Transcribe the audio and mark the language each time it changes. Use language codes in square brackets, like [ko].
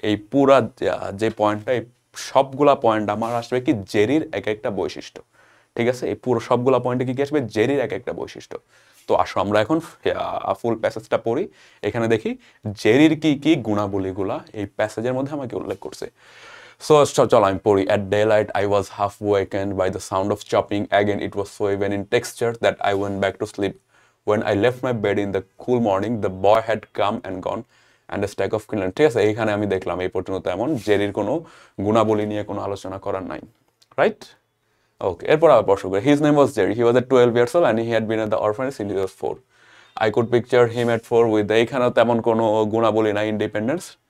[bn] এই পুরা যে পয়েন্টটা, এই সবগুলা পয়েন্ট আমার আসবে কি, জেরির এক একটা বৈশিষ্ট্য, ঠিক আছে। এই পুরো সবগুলা পয়েন্টে কি আসবে, জেরির এক একটা বৈশিষ্ট্য। তো আসো আমরা এখন ফুল প্যাসেজটা পড়ি। এখানে দেখি জেরির কি কি গুণাবলীগুলা এই প্যাসেজের মধ্যে আমাকে উল্লেখ করছে। সো চলো আমি পড়ি। [en] At daylight I was half wakened by the sound of chopping. Again it was so even in texture that I went back to sleep. When I left my bed in the cool morning, the boy had come and gone and a stack of kindling. [bn] ঠিক আছে, এইখানে আমি দেখলাম এই পর্যন্ত এমন জেরির কোনো গুণাবলী নিয়ে কোনো আলোচনা করার নাই, রাইট। ওকে, এরপর আবার প্রশ্ন করি। [en] His name was Jerry. He was at 12 years old and he had been at the orphanage since he was 4. I could picture him at 4 with [bn] এইখানেও তেমন কোনো গুণাবলী নাই, [en] Independence.